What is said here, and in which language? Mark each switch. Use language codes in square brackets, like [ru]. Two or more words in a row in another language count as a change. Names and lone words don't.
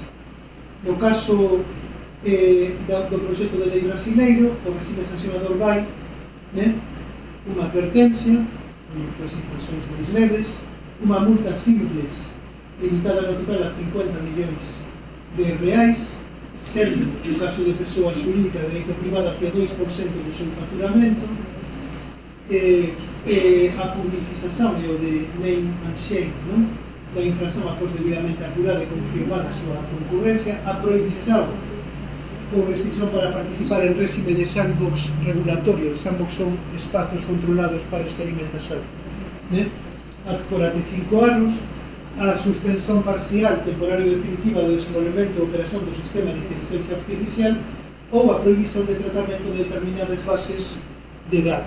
[gl] No caso do proxecto de lei brasileiro, o regime sancionador vai unha advertencia, as infraccións máis leves, unha multa simples limitada no total a 50 millóns de reais, sendo, no caso de persoa xurídica de dereito privado, hacia 2% [pt] do seu faturamento, [gl] a publicización e o de [en] name and shame [gl] da infracción [pt] após debidamente apurada [gl] e confirmada a súa concurrencia, a prohibición ou restricción para participar en réxime de sandbox regulatorio. De sandbox son espazos controlados para experimentación, por até 5 anos, a suspensión parcial, temporaria ou definitiva do desenvolvemento e operación do sistema de inteligencia artificial, ou a prohibición de tratamento de determinadas [pt] bases de dados.